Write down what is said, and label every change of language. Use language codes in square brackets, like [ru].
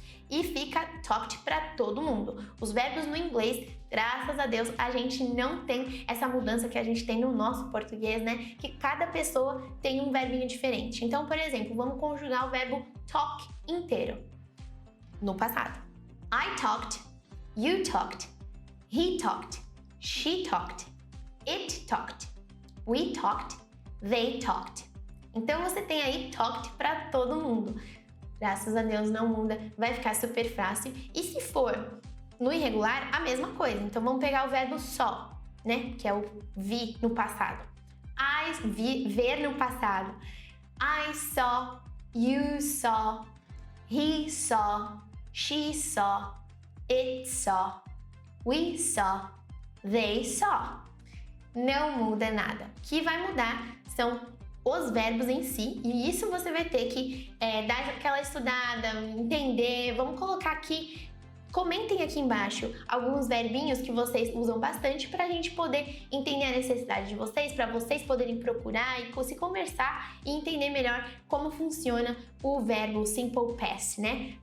[pt] E fica talked para todo mundo. Os verbos no inglês, graças a Deus, a gente não tem essa mudança que a gente tem no nosso português, né? Que cada pessoa tem um verbinho diferente. Então, por exemplo, vamos conjugar o verbo talk inteiro no passado. [en] I talked. You talked, he talked, she talked, it talked, we talked, they talked. [pt] Então você tem aí talked para todo mundo. Graças a Deus não muda, vai ficar super fácil. E se for no irregular, a mesma coisa. Então vamos pegar o verbo só, né? Que é o vi no passado. Ver no passado. [en] I saw, you saw, he saw, she saw, it saw, we saw, they saw. [pt] Não muda nada. O que vai mudar são os verbos em si, e isso você vai ter que dar aquela estudada, entender. Vamos colocar aqui, comentem aqui embaixo alguns verbinhos que vocês usam bastante para a gente poder entender a necessidade de vocês, para vocês poderem procurar e se conversar e entender melhor como funciona o verbo Simple Past, né?